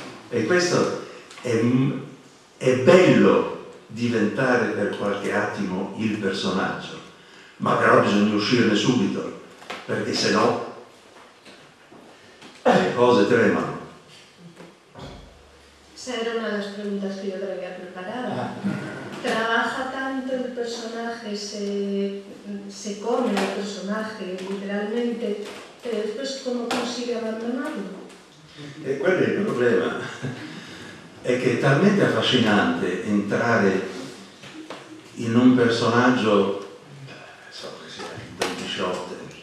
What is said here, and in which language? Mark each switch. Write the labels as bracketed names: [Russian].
[Italian] E questo è bello, diventare per qualche attimo il personaggio, ma però bisogna uscirne subito, perché sennò le cose tremano. [Spanish] Esa era una de las preguntas que yo traía preparada. ¿Trabaja tanto el personaje, se come el personaje literalmente, pero después cómo consigue abandonarlo? [Italian] E quello è il problema, è che è talmente affascinante entrare in un personaggio, so che sia Don Chisciotte.